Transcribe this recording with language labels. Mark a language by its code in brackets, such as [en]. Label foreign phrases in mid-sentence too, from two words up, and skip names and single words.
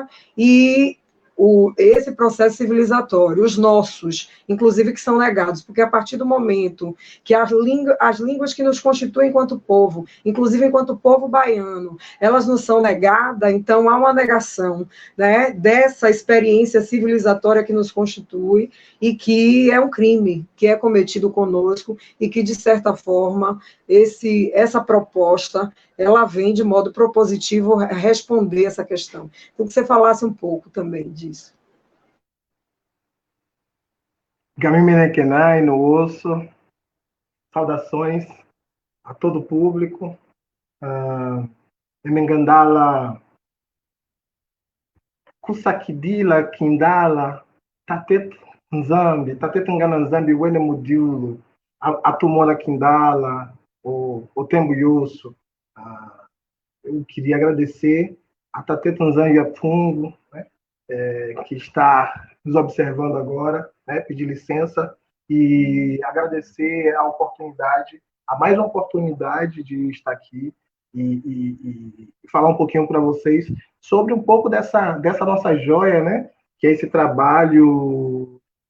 [pt] e esse processo civilizatório, os nossos, inclusive, que são negados, porque a partir do momento que as línguas que nos constituem enquanto povo, inclusive enquanto povo baiano, elas nos são negadas, então há uma negação, né, dessa experiência civilizatória que nos constitui e que é um crime que é cometido conosco e que, de certa forma, essa proposta ela vem de modo propositivo responder essa questão. Então, que você falasse um pouco também disso. [kmb] Gamimene Kenai, [pt] no osso, saudações a todo o público. [kmb] Emengandala, Kusakidila, Kindala, Tatet Nzambi, Tatet Ngana Nzambi, Wene Mudiulo, Atumona Kindala, o Tembo Yosso. [pt] Eu queria agradecer a Tate Tanzânia Fungo, né, que está nos observando agora, né, pedir licença e agradecer a oportunidade, a mais uma oportunidade de estar aqui e falar um pouquinho para vocês sobre um pouco dessa nossa joia, né, que é esse trabalho